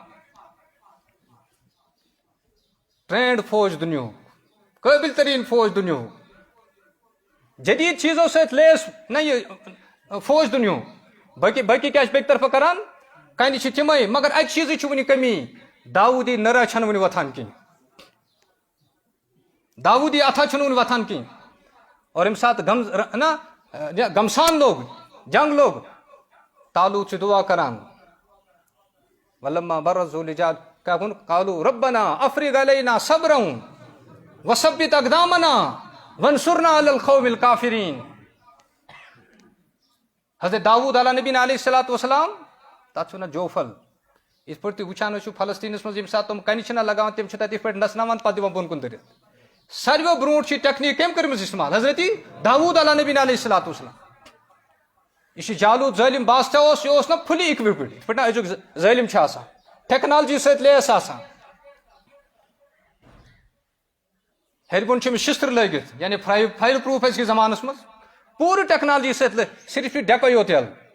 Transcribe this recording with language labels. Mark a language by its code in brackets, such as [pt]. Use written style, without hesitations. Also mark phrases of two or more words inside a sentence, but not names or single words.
[ks] ٹرینڈ فوج دنیاہُک قٲبل ترین فوج دنیاہُک جدید چیزو سۭتۍ لیس نہ یہِ فوج دنیاہُک. باقی کیا چھِ بیٚکہِ طرفہٕ کران کنہِ چھِ تِمے مگر اکہِ چیٖزٕچ چھِ وُنہِ کمی. داؤدی نرا چھنہٕ وُنہِ وۄتھان کینٛہہ. داؤدی اتھا چھُنہٕ وُنہِ وۄتھان کینٛہہ. اور ییٚمہِ ساتہٕ گمسان لوگ جنگ لوگ تالوت چھُ دعا کران [ar] ولما برزوا لجال کیا قالوا ربنا افرغ علينا صبرا وثبت اقدامنا وانصرنا على القوم الكافرين. [ks] حضرت داؤد علیہ نبی [ar] علیہ الصلوۃ والسلام [ks] تتھ چھُ ونان جوفل. یِتھ پٲٹھۍ تُہۍ وٕچھان ٲسِو فلسطیٖنس منٛز ییٚمہِ ساتہٕ تِم کنہِ چھِنہ لگاوان تِم چھِ تتہِ یِتھ پٲٹھۍ نژناوان پتہٕ دِوان بۄن کُن دٔرِتھ. ساروٕیو برونٛٹھ چھِ ٹیکنیٖک کٔمۍ کٔرمٕژ استعمال حضرت داؤد علیہ نبی [ar] علیہ الصلوۃ والسلام. [ks] یہ چھُ جالوٗد ظٲلم بادشاہ اوس یہِ اوس نا [en] fully equipped [ks] یِتھ پٲٹھۍ نا أزیُک ظٲلم چھُ آسان ٹیکنالجی سۭتۍ لیس آسان. ہیٚرِ بۄن چھِ أمِس شِستٕر لٲگِتھ یعنی [en] fire proof [ks] أزکِس زمانس منٛز پوٗرٕ ٹیکنالجی سۭتۍ صرف چھُ ڈیکے یوت یَلہٕ.